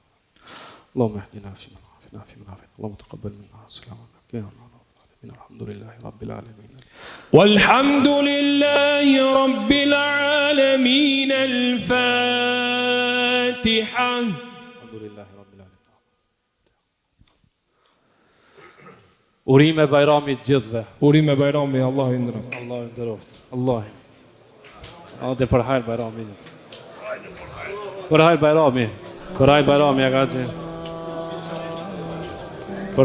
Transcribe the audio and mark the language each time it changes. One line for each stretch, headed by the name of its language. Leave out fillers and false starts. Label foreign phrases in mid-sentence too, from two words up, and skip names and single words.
Arabic: اللهم اهدنا فيمن عافينا فيمن عافيت. اللهم تقبل منا السلام عليكم. الحمد لله رب العالمين. والحمد لله رب العالمين. الفاتحة. الحمد لله رب العالمين.
Albanian: Urime bajramit gjithve. Urime bajrami, Allahu i nderoft. Allah i nderoft. Allah. Hajde për hajr bajrami. Për hajr bajrami. Për hajr bajrami ja gaxhi. Për